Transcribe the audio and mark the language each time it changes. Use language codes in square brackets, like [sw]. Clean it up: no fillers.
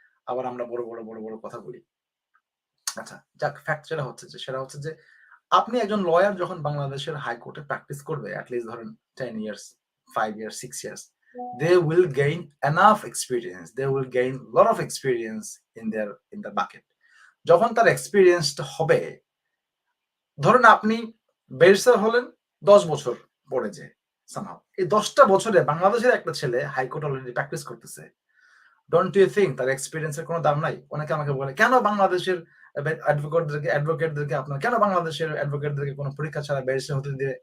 [bn] আবার আমরা বড় কথা বলি। আচ্ছা, যাক, ফ্যাক্ট সেটা হচ্ছে যে আপনি একজন লয়ার যখন বাংলাদেশের হাইকোর্টে প্র্যাকটিস করবে, এট লিস্ট ধরেন 10 years, 5 years, 6 years, [en] they will gain enough experience. They will gain lot of experience in the bucket. [bn] যখন তার এক্সপেরিয়েন্সটা হবে, ধরুন আপনি ব্যারিস্টার হলেন 10 বছর পরে, যে somehow এই 10টা বছরে বাংলাদেশের একটা ছেলে হাইকোর্ট অলরেডি প্র্যাকটিস করতেছে। [en] don't you think [bn] তার এক্সপেরিয়েন্সের কোনো দাম নাই? অনেকে আমাকে বলে, কেন বাংলাদেশের অ্যাডভোকেটদেরকে আপনার, কেন বাংলাদেশের অ্যাডভোকেটদেরকে কোনো পরীক্ষা ছাড়া ব্যারিস্টার হতে দিবে?